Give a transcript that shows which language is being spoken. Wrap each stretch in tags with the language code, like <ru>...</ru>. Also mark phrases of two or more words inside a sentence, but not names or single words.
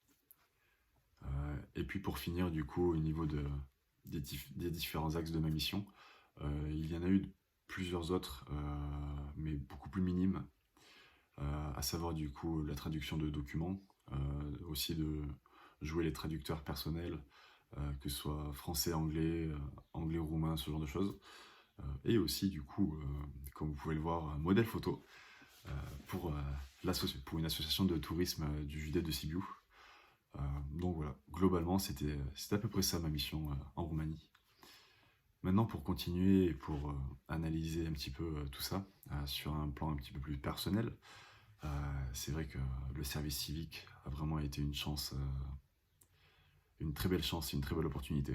<fr>Et puis pour finir du coup au niveau des différents axes de ma mission, il y en a eu plusieurs autres mais beaucoup plus minimes, à savoir du coup la traduction de documents, aussi de jouer les traducteurs personnels, que ce soit français, anglais, anglais, roumain, ce genre de choses. Et aussi du coup, comme vous pouvez le voir, un modèle photo pour une association de tourisme du județ de Sibiu. Donc voilà, globalement c'était à peu près ça ma mission en Roumanie. Maintenant pour continuer et pour analyser un petit peu tout ça sur un plan un petit peu plus personnel, c'est vrai que le service civique a vraiment été une chance, une très belle chance et une très belle opportunité.</fr>